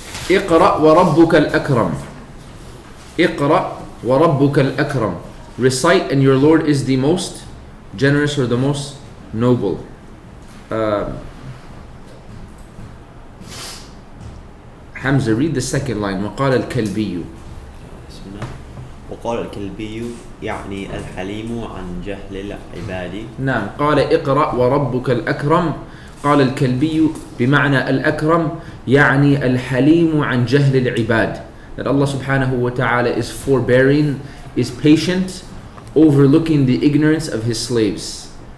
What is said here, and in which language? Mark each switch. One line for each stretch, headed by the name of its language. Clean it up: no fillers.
Arabic: اقرأ وربك الأكرم. اقرأ وربك الأكرم.
English: Recite, and your Lord is the most generous or the most noble. Hamza, read the second line.
Arabic: وقال الكلبي. بسم الله. وقال الكلبي يعني الحليم عن جهل العباد. نعم. قال اقرأ وربك الأكرم. قال الكلبي بمعنى الأكرم يعني الحليم عن جهل العباد.
English: That Allah subhanahu wa ta'ala is forbearing, is patient, overlooking the ignorance of his slaves.